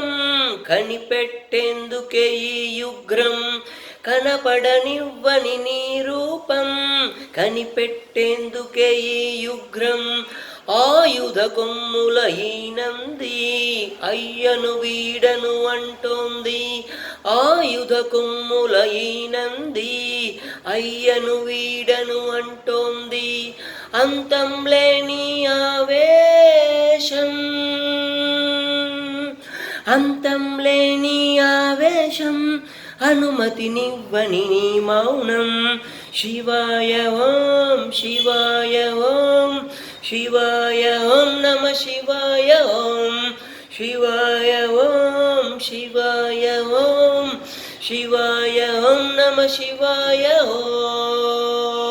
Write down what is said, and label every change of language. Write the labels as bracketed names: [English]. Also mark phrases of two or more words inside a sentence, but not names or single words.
[Telugu] కనిపెట్టేందుకే ఈ యుగ్రం కనపడనివ్వని నీ రూపం కనిపెట్టేందుకే ఈ యుగ్రం ఆయుధ కొమ్ముల ఈ నంది అయ్యను వీడను అంటోంది ఆయుధ కొమ్ముల ఈ నంది అయ్యను వీడను అంటోంది అంతం లేని ఆవేశం అంతం లేని ఆవేశం అనుమతినివ్వని నీ మౌనం [Sanskrit] शिवाय ॐ शिवाय ॐ शिवाय ॐ नमः शिवाय ॐ शिवाय ॐ शिवाय ॐ शिवाय ॐ नमः शिवाय ॐ